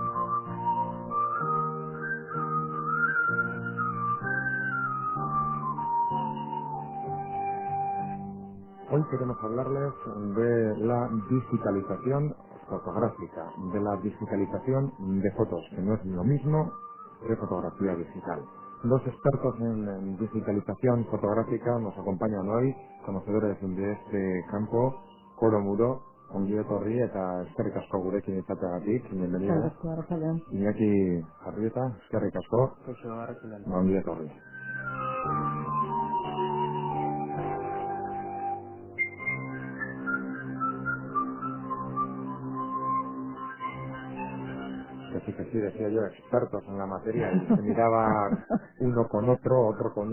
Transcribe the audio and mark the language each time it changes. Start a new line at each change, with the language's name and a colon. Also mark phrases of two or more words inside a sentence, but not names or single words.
Spanish: Hoy queremos hablarles de la digitalización fotográfica, de la digitalización de fotos, que no es lo mismo que fotografía digital. Dos expertos en digitalización fotográfica nos acompañan hoy, conocedores de este campo, Koro Muro,
Basque: ongi etorri eta eskerrik asko gurekin izateagatik, bienvenida. Iñaki Arrieta, eskerrik asko, ongi etorri.
Spanish: Que sí, decía yo, expertos en la materia, y se miraba uno con otro con